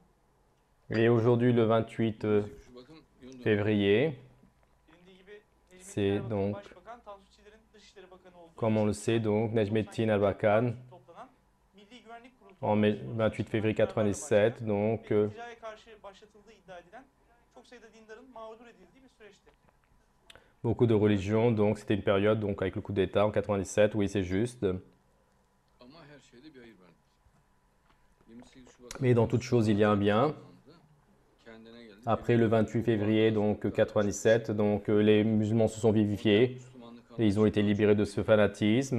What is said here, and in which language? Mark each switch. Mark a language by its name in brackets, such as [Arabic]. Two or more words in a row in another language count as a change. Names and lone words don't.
[French] Et aujourd'hui, le 28 février, [Turkish] Bilindiği gibi [French] c'est [Turkish] Necmettin Erbakan'ın [French] donc, [Turkish] Başbakan, Tansu Çiller'in Dışişleri Bakanı olduğu [French] comme on le sait, donc Necmettin Erbakan, [Turkish] toplanan Milli Güvenlik [French] en [Turkish] Kurulu [French] 28 février 97, donc [Turkish] irticaya karşı başlatıldığı iddia edilen çok sayıda dindarın mağdur edildiği bir süreçti. [French] beaucoup de religions, donc c'était une période donc avec le coup d'État en 97, oui c'est juste. Mais dans toute chose, il y a un bien. Après le 28 février donc 97, donc les musulmans se sont vivifiés et ils ont été libérés de ce fanatisme.